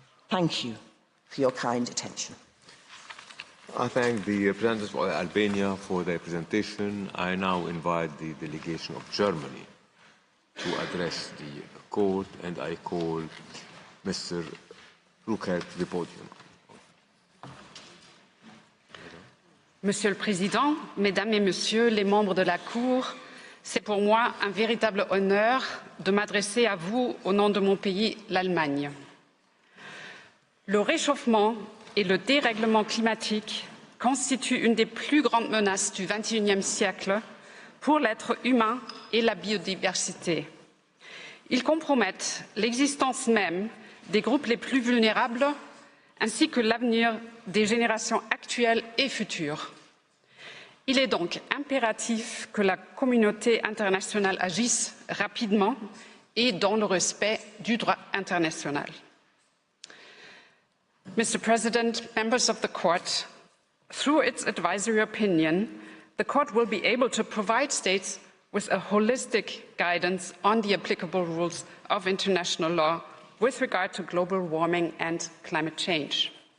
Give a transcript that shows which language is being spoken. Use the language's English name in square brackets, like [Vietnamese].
[English] Thank you for your kind attention. I thank the representatives of Albania for their presentation. I now invite the delegation of Germany to address the court, and I call Mr. Ruckert to the podium. [French] Monsieur le Président, Mesdames et Messieurs les membres de la Cour, c'est pour moi un véritable honneur de m'adresser à vous au nom de mon pays, l'Allemagne. Le réchauffement et le dérèglement climatique constituent une des plus grandes menaces du XXIe siècle pour l'être humain et la biodiversité. Ils compromettent l'existence même des groupes les plus vulnérables ainsi que l'avenir des générations actuelles et futures. Il est donc impératif que la communauté internationale agisse rapidement et dans le respect du droit international. [English] Mr. President, members of the Court, through its advisory opinion, the Court will be able to provide states with a holistic guidance on the applicable rules of international law with regard to global warming and climate change.